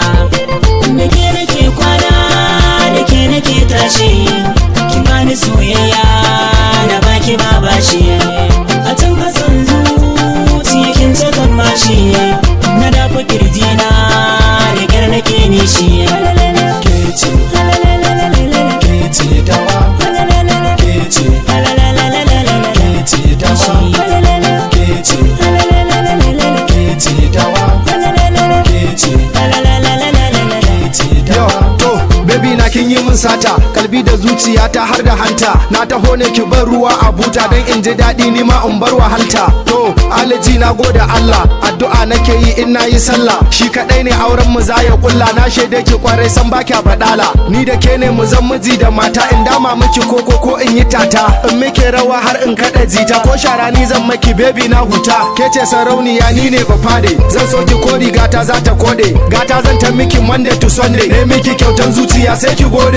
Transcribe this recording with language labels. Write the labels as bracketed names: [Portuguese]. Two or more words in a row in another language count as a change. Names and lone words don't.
[Hausa] Da ke nake kwana, da ke nake tashi, ki bani soyayya na baki ba bashi. A can kasan zuciya kin sakan mashi, na dafa kirjina da kyar nake nishi. Kece, kece dawa, kece, kece dawa, kece, kece dawa, kece, kece dawa. To, baby na kin yi min sata, kalbi da zuciyata har da hanta, na taho ne ki bar ruwa a buta, dan in ji daɗi ni ma in bar wahalta. To, alaji na gode Allah, addu'a nake yi in nayi sallah, shi kadai ne auren mu za ya kulla, na shaide ki kwarai san ba kya badala, ni da ke ne mu zan miji da mata, in dama miki koko ko in yi tata, in muke rawa har in kada jita, ko shara ni zan maki baby na huta, ke ce sarauniya ni ne bafade, zan so ki ko rigata za ta kode, gata zan ta miki [English] Monday to Sunday, [Hausa] ne miki kyautan zuciya sai ki gode.